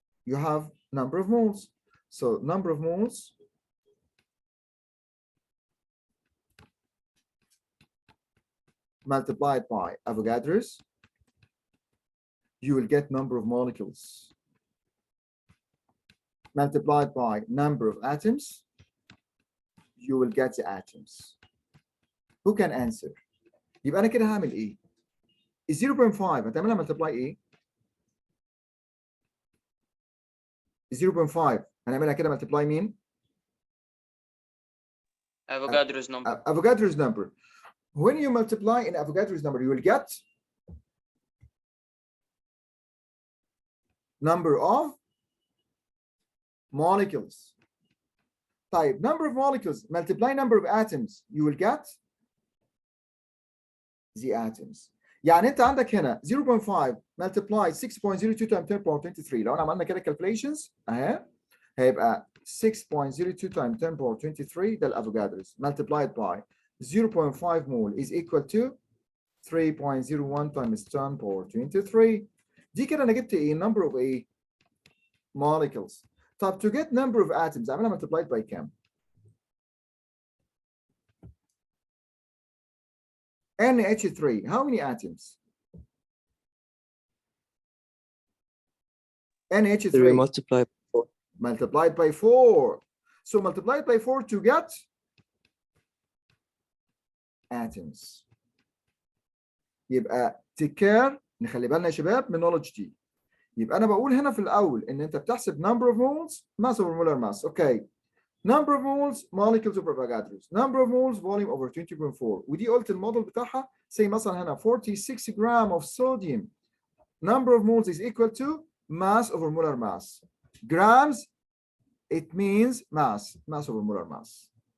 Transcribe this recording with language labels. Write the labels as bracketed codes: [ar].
[en] You have number of moles. So number of moles multiplied by Avogadro's, you will get number of molecules. Multiplied by number of atoms, you will get the atoms. Who can answer? [ar] يبقى أنا كده هعمل إيه؟ 0.5 هتعملها multiply إيه؟ 0.5 هنعملها كده multiply مين؟ [en] Avogadro's number. Avogadro's number. When you multiply in Avogadro's number, you will get number of molecules. Type number of molecules multiply number of atoms, you will get the atoms. [ar] يعني انت عندك هنا 0.5 [en] multiply 6.02 times 10 power 23. [ar] لو انا عملنا كده [en] calculations اهي هيبقى 6.02 times 10 power 23 ده الافوجادرو's multiplied by 0.5 mole is equal to 3.01 times 10 power 23. [ar] دي كده انا جبت ايه number of ايه molecules. [en] طب to get number of atoms اعملها multiplied by كام؟ NH3 how many atoms؟ NH3 3 multiplied by 4. multiplied by 4. So multiplied by 4 to get atoms. [ar] يبقى take care نخلي بالنا يا شباب من knowledge دي. يبقى انا بقول هنا في الاول ان انت بتحسب [en] number of moles mass over molar mass. Okay. number of moles molecules over Avogadro's, number of moles volume over 20.4. [ar] ودي قلت الموديل بتاعها [en] say مثلا هنا 46 gram of sodium, number of moles is equal to mass over molar mass. Grams, it means mass over molar mass.